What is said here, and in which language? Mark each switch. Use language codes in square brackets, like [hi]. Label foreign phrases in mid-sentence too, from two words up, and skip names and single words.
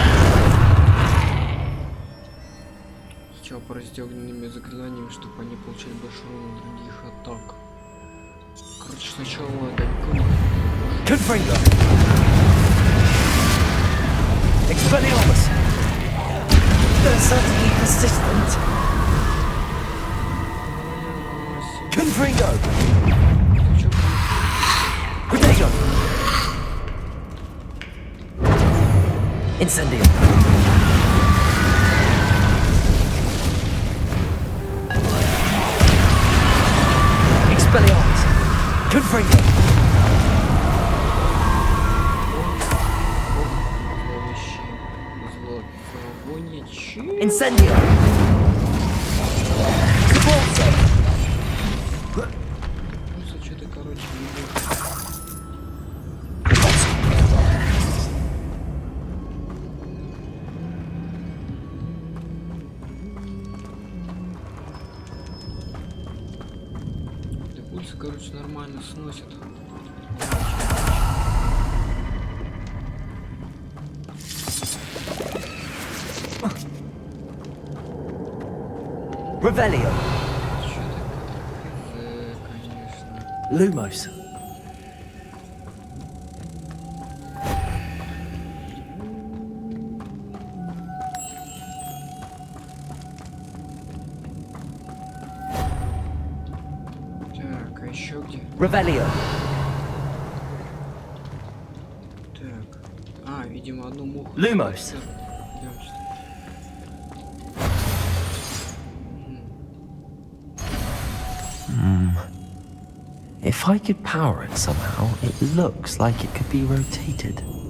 [ru] С расстегнутыми заклинаниями, чтобы они получали больше урона других атак. Короче, сначала это [la] Confringo. Expelliarmus. [en] They're certainly persistent. [la] Confringo. Protego. Incendio. Expelliarmus. Confringo. Incendio. [ru] Что-то, короче, да пульсы, короче, нормально сносит. [la] Revelio. Lumos. [ru] Так, а еще где? [la] Revelio. [ru] Так. А, видимо, одну муху. [la] Lumos. [en] If I could power it somehow, it looks like it could be rotated.